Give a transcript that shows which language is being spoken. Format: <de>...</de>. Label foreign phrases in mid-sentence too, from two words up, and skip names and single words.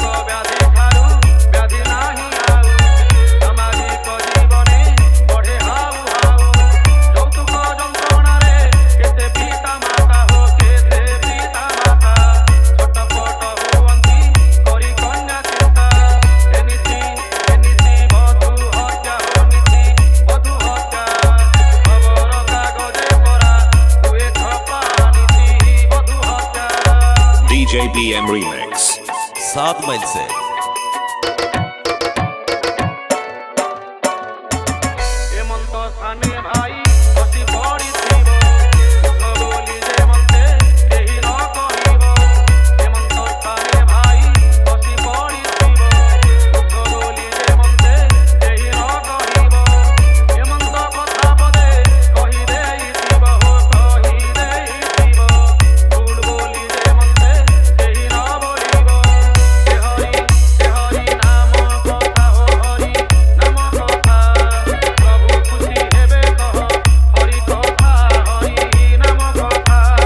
<or>ବ୍ୟାଧି ଠାରୁ ବ୍ୟାଧି ନାହିଁ ଆଉ ସାମାଜିକ ଜୀବନେ ବଢ଼େ ହାଉ ହାଉ ଯୌତୁକ ଯନ୍ତ୍ରଣାରେ କେତେ ପିତା ମାତା ହୋ କେତେ ପିତା ମାତା ଛଟପଟ ହୁଅନ୍ତି କରି କନ୍ୟା ଚିନ୍ତା ଏନିତି ବଧୂ ହତ୍ୟା ହୋ ନୀତି ବଧୂ ହତ୍ୟା ଖବର କାଗଜେ ପରା ହୁଏ ଛପା ନୀତି ବଧୂ ହତ୍ୟା</or> <en>DJ BM Remix.</en> <hi>7 मील से</hi> <or>ଏମନ୍ତ ସ୍ଥାନେ ଭାଇ ବସି ପଡ଼ିଥିବ ଦୁଃଖ ବୋଲି ଯେ ମନ୍ତେ କେହି ନ କହିବ ଏମନ୍ତ ସ୍ଥାନେ ଭାଇ ବସି ପଡ଼ିଥିବ ଦୁଃଖ ବୋଲି ଯେ ମନ୍ତେ କେହି ନ କହିବ ଏମନ୍ତ କଥା ପଦେ କହି ଦେଇଥିବ ହୋ କହି ଦେଇଥିବ ଭୁଲ ବୋଲି ଯେ ମନ୍ତେ କେହି ନ ବୋଲିବ ସେ ହରି ନାମ କଥା ହୋ ହରି ନାମ କଥା ପ୍ରଭୁ ଖୁସି ହେବେ କହ ହରି କଥା ହରି ନାମ କଥା</or>